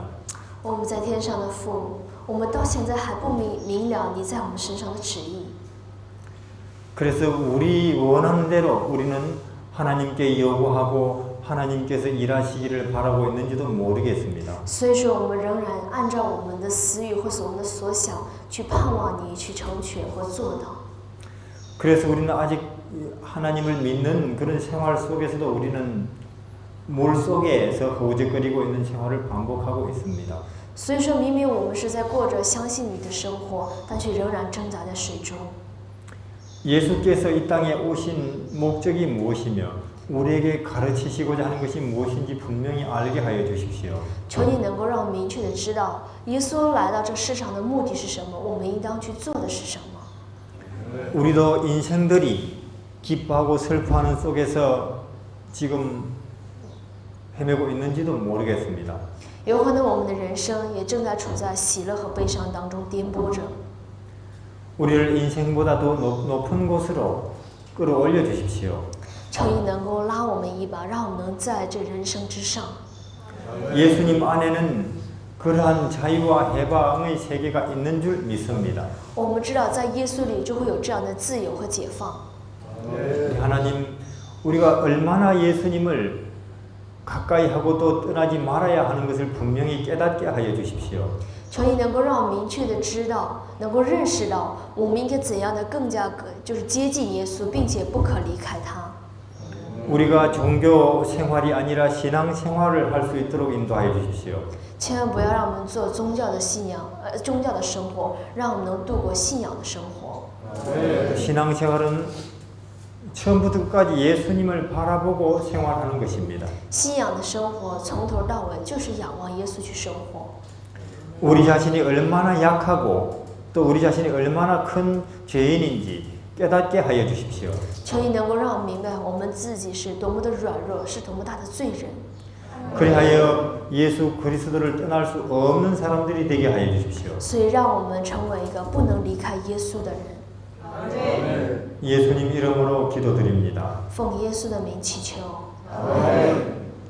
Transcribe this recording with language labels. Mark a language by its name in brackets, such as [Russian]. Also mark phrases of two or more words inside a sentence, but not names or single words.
[Chinese] 我们在天上的父，我们到现在还不明了你在我们身上的旨意。 [Korean] 그래서 우리 원하는 대로 우리는 하나님께 요구하고 하나님께서 일하시기를 바라고 있는지도 모르겠습니다. [Chinese] 所以说，我们仍然按照我们的私欲或是我们的所想去盼望你去成全或做到。 [Korean] 그래서 우리는 아직 하나님을 믿는 그런 생활 속에서도 우리는 물 속에서 허우적거리고 있는 생활을 반복하고 있습니다. [Chinese] 所以说明明我们是在过着相信你的生活，但却仍然挣扎在水中。 [Korean] 예수께서 이 땅에 오신 목적이 무엇이며 우리에게 가르치시고자 하는 것이 무엇인지 분명히 알게 하여 주십시오. [Chinese] 求你能够让我明确的知道，耶稣来到这世上的目的是什么，我们应当去做的是什么。 [Korean] 우리도 인생들이 기뻐하고 슬퍼하는 속에서 지금 헤매고 있는지도 모르겠습니다. [Chinese] 有可能我们的人生也正在处在喜乐和悲伤当中颠簸着。 [Korean] 우리를 인생보다 더 높은 곳으로 끌어올려 주십시오. [Chinese] 求你能够拉我们一把，让我们能在这人生之上。 [Korean] 예수님 안에는 그러한 자유와 해방의 세계가 있는 줄 믿습니다. [Chinese] 我们知道，在耶稣里就会有这样的自由和解放。 [Korean] 하나님, 우리가 얼마나 예수님을 가까이 하고 또 떠나지 말아야 하는 것을 분명히 깨닫게 하여 주십시오. [Chinese] 求你能够让我明确的知道，能够认识到，我们应该怎样的更加就是接近耶稣，并且不可离开他。 [Korean] 우리가 종교 생활이 아니라 신앙 생활을 할 수 있도록 인도하여 주십시오. [Chinese] 千万不要让我们做宗教的信仰，宗教的生活，让我们能度过信仰的生活。 [Korean] 신앙 생활은 처음부터 끝까지 예수님을 바라보고 생활하는 것입니다. [Chinese] 信仰的生活从头到尾就是仰望耶稣去生活。 [Korean] 우리 자신이 얼마나 약하고 또 우리 자신이 얼마나 큰 죄인인지 깨닫게 하여 주십시오. [Chinese] 求你能够让我们明白，我们自己是多么的软弱，是多么大的罪人。 [Korean] 그리하여 예수 그리스도를 떠날 수 없는 사람들이 되게 하여 주십시오. [Chinese] 所以，让我们成为一个不能离开耶稣的人。 [Korean] 예수님 이름으로 기도드립니다. [Chinese] 奉耶稣的名祈求。 [Korean] 아멘.